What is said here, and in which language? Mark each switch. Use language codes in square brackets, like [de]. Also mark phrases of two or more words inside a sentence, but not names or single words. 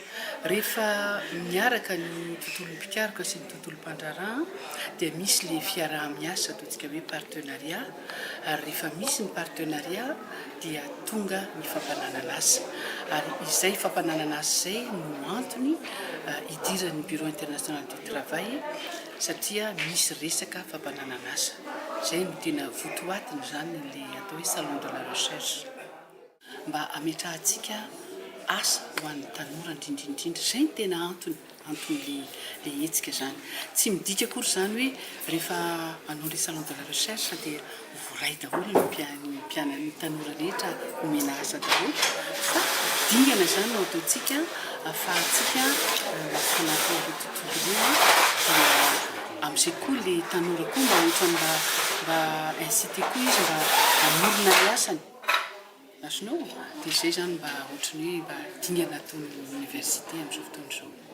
[mg] Rehefa miaraka ny tontolon'ny mpikaroka sy ny tontolon'ny mpandraraha dia misy le fiaraha-miasa ataontsika hoe partenariat, ary rehefa misy ny partenariat dia tonga ny fampananana asa, ary izay fampananana asa izay no antony idiran'ny bureau international du travail satria misy resaka fampananana asa. Zay no tena votoatiny zany le atao hoe [fr] salon de la recherche [mg] mba ametrahantsika asa ho an'ny tanora indrindrindrindra. Zay no tena antony le hetsika zany. Tsy midika akory zany hoe rehefa anao le [fr] salon de la recherche [mg] dia voray daholo ny tanora rehetra omena asa daholo, fa dingana zany no ataontsika ahafahantsika fanatao le tontolo io dia amin'izay koa le tanora koa mba ohatrany mba incité koa izy mba hamorona ny asany nasinao dia zay zany mba ohatrany hoe mba dingana ataon'ny université amin'izao fotoana izao.